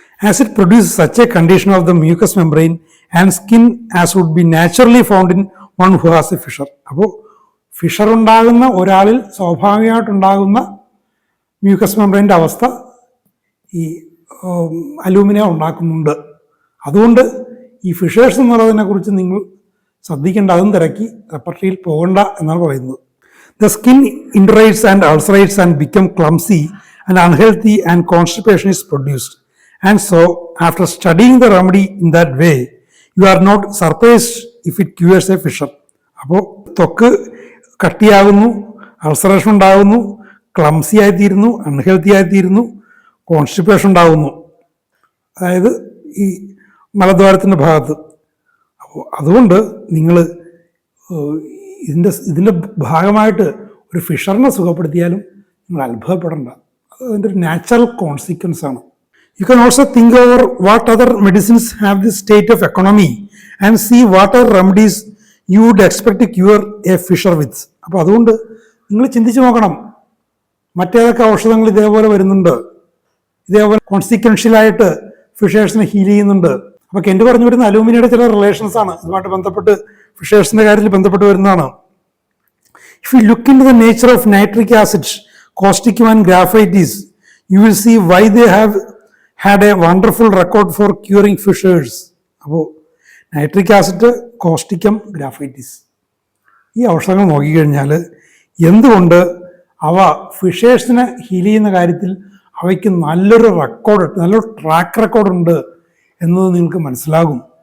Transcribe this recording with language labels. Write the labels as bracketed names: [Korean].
[English] As it produces such a condition of the mucous membrane and skin as would be naturally found in one who has a fissure. [Malayalam] അപ്പോൾ Fisher ഉണ്ടാകുന്ന ഒരാളിൽ സ്വാഭാവികമായിട്ടുണ്ടാകുന്ന mucus മെംബ്രെയിൻ്റെ അവസ്ഥ ഈ aluminium ഉണ്ടാക്കുന്നുണ്ട്. അതുകൊണ്ട് ഈ fishers എന്നുള്ളതിനെ കുറിച്ച് നിങ്ങൾ ശ്രദ്ധിക്കേണ്ട, അതും തിരക്കി റെപ്പർട്ടറിയിൽ പോകണ്ട എന്നാണ് പറയുന്നത്. [English] The skin indurates and ulcerates and become clumsy and unhealthy and constipation is produced. And so, after studying the remedy in that way, you are not surprised if it cures a fissure. [Malayalam] അപ്പോൾ ത്വക്ക് കട്ടിയാകുന്നു, അൾസറേഷൻ ഉണ്ടാകുന്നു, clumsy ആയിത്തീരുന്നു, unhealthy ആയിത്തീരുന്നു, constipation ഉണ്ടാകുന്നു, അതായത് ഈ മലദ്വാരത്തിൻ്റെ ഭാഗത്ത്. അപ്പോൾ അതുകൊണ്ട് നിങ്ങൾ ഇതിൻ്റെ ഭാഗമായിട്ട് ഒരു ഫിഷറിനെ സുഖപ്പെടുത്തിയാലും നിങ്ങൾ അത്ഭുതപ്പെടേണ്ട. അത് അതിൻ്റെ ഒരു നാച്ചുറൽ കോൺസിക്വൻസ് ആണ്. [English] You can also think over what other medicines have this state of economy and see what are remedies you would expect to cure a fissure with. [Malayalam] അപ്പോൾ അതുകൊണ്ട് നിങ്ങൾ ചിന്തിച്ച് നോക്കണം, മറ്റേതൊക്കെ ഔഷധങ്ങൾ ഇതേപോലെ വരുന്നുണ്ട്, ഇതേപോലെ കോൺസിക്വൻഷ്യലായിട്ട് ഫിഷേഴ്സിനെ ഹീൽ ചെയ്യുന്നുണ്ട്. അപ്പോൾ കെന്റ് പറഞ്ഞു വരുന്ന അലൂമിനിയുടെ ചില റിലേഷൻസ് ആണ് ഇതുമായിട്ട് ബന്ധപ്പെട്ട് ഫിഷേഴ്സിൻ്റെ കാര്യത്തിൽ ബന്ധപ്പെട്ട് വരുന്നതാണ്. [English] If you look into the nature of nitric acid, causticum and graphites, you will see why they have had a wonderful record for curing fissures. [Malayalam] അപ്പോൾ നൈട്രിക് ആസിഡ്, കോസ്റ്റിക്കം, ഗ്രാഫൈറ്റിസ് ഈ ഔഷധങ്ങൾ നോക്കിക്കഴിഞ്ഞാൽ എന്തുകൊണ്ട് അവ ഫിഷേഴ്സിനെ ഹീൽ ചെയ്യുന്ന കാര്യത്തിൽ അവയ്ക്ക് നല്ലൊരു റെക്കോർഡ്, നല്ലൊരു ട്രാക്ക് റെക്കോർഡുണ്ട് എന്നത് നിങ്ങൾക്ക് മനസ്സിലാകും.